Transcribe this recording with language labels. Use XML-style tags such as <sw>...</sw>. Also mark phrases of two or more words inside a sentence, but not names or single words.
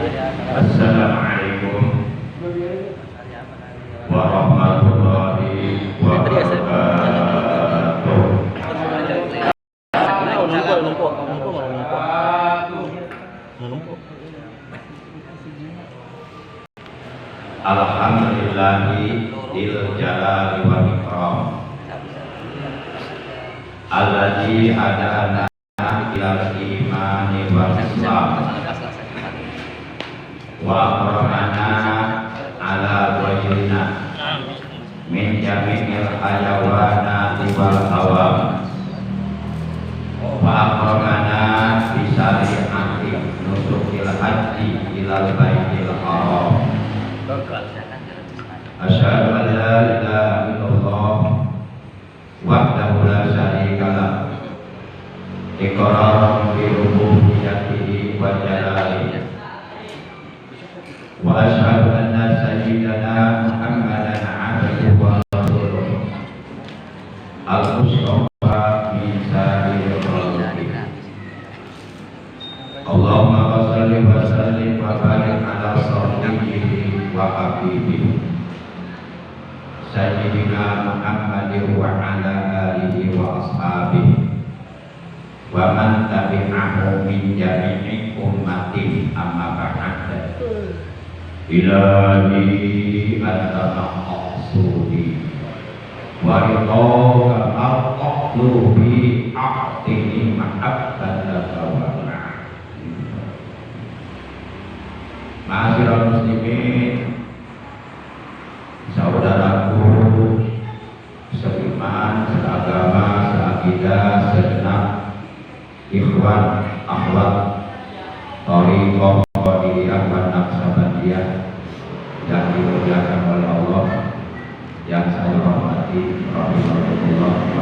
<ar>السلام عليكم ورحمة الله وبركاته. الحمد لله ذي الجلال والإكرام الذي هدانا إلى الإيمان والإسلام وأكرمنا على وجهنا من جميع الحيوانات والعوام وأكرمنا بشريعة نسك الحج إلى البيت الحرام. أشهد أن لا إله إلا الله وحده لا شريك له إقرارا بربوبيته وجلاله وأشهد أن سيدنا محمدا عبده ورسوله المصطفى من سائر الخلق. اللهم صل وسلم وبارك على سيدنا وحبيبه سيدنا محمد وعلى آله وأصحابه ومن تبعه من جميع أمة أما بعد. إلهي أنت مقصودي ورضاك أقلبي أعطني محبتك و معاشر المسلمين,</ar> <id>saudaraku seiman, seagama, seakidah, segenap ikhwan, akhwat, thariqah, qadiriyah, wa naqsabandiyah yang dimuliakan oleh Allah, yang saya hormati, rahimahullah.</id>